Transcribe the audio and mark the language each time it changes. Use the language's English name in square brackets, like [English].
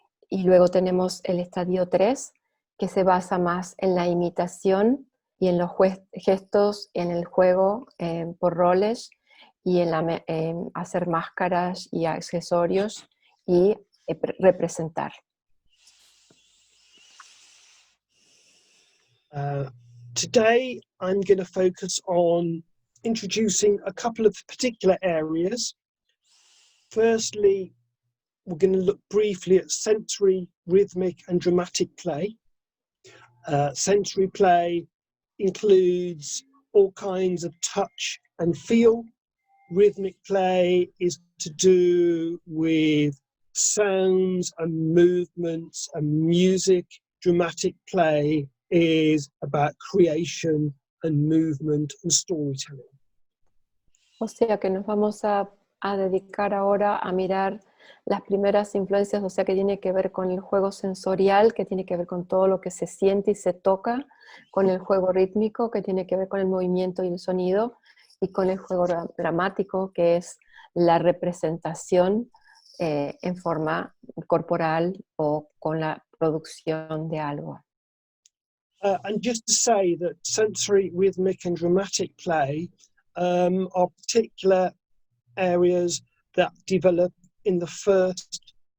[Spanish] Y luego tenemos el estadio 3, que se basa más en la imitación y en los gestos, en el juego por roles y en hacer máscaras y accesorios y representar. [English] Today, I'm going to focus on introducing a couple of particular areas. Firstly, we're going to look briefly at sensory, rhythmic, and dramatic play. Sensory play includes all kinds of touch and feel. Rhythmic play is to do with sounds and movements and music. Dramatic play is about creation and movement and storytelling. [Spanish] O sea que nos vamos a dedicar ahora a mirar las primeras influencias, o sea que tiene que ver con el juego sensorial, que tiene que ver con todo lo que se siente y se toca, con el juego rítmico, que tiene que ver con el movimiento y el sonido, y con el juego dramático, que es la representación en forma corporal o con la producción de algo. [English] And just to say that sensory, rhythmic, and dramatic play are particular areas that develop in the first